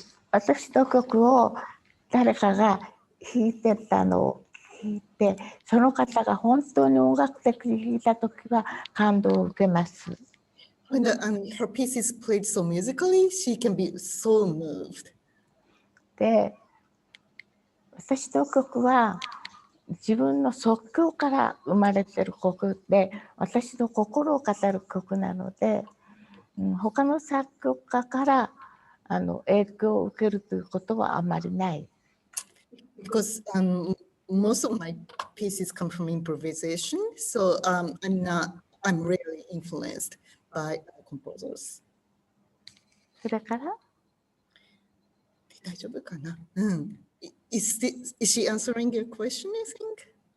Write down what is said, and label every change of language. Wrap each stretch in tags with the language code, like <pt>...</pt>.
<ja>私の曲を誰かが弾いてたのを聞いて、その方が本当に音楽的に弾いたときは感動を受けます。</ja> <en>When her piece is played so musically, she can be so moved.</en> <ja>で、私の曲は自分の即興から生まれてる曲で、私の心を語る曲なので、他の作曲家から影響を受けるということはあまりない。</ja> <en>Because most of my pieces come from improvisation, so I'm rarely influenced by composers.</en> <ja>それから大丈夫かな？</ja> <en>Is she answering your question, I think?</en>